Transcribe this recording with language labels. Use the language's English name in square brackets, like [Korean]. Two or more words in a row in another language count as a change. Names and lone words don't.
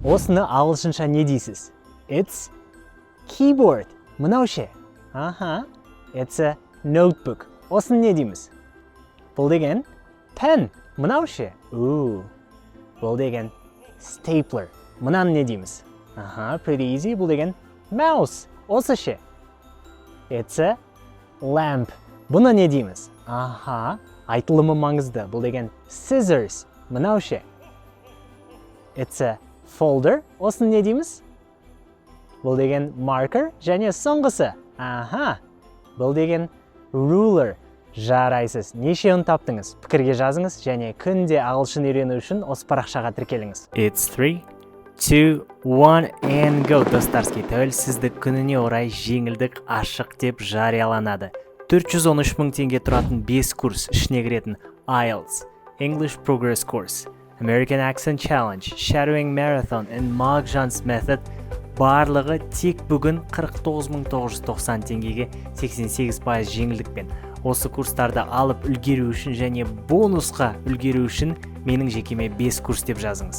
[Kazakh] Осыны ағылшынша не дейсіз? [English] It's keyboard. [Kazakh] Мынау ше? Аха. [English] It's a notebook. [Kazakh] Осыны не дейміз? Бұл деген pen. Мынау ше? Бұл деген stapler. Мынаны не дейміз? Аха, [English] pretty easy. [Kazakh] Бұл деген mouse. Осы ше? [English] It's a lamp. [Kazakh] Бұны не дейміз? Аха, айтылымы маңызды. Бұл деген scissors. Мынау ше? [English] It's a folder. [Kazakh] Осыны не дейміз? Бұл деген marker. Және соңғысы. Аха, бұл деген ruler. Жарайсыз. Неше ұн таптыңыз? Пікірге жазыңыз және күнде ағылшын үйрену үшін осы парақшаға тіркеліңіз. [English] It's 3, 2, 1 and go. [Kazakh] Достарский, тәуелсіздік күніне орай жеңілдік ашық деп жарияланады. 413 мың теңге тұратын 5 курс ішіне кіретін IELTS, English Progress Course, American Accent Challenge, Shadowing Marathon and Mark-Jones Method барлығы тек бүгін 49.990 теңгеге 88% жеңілдікпен. Осы курстарды алып үлгеру үшін және бонусқа үлгеру үшін менің жекеме 5 курс деп жазыңыз.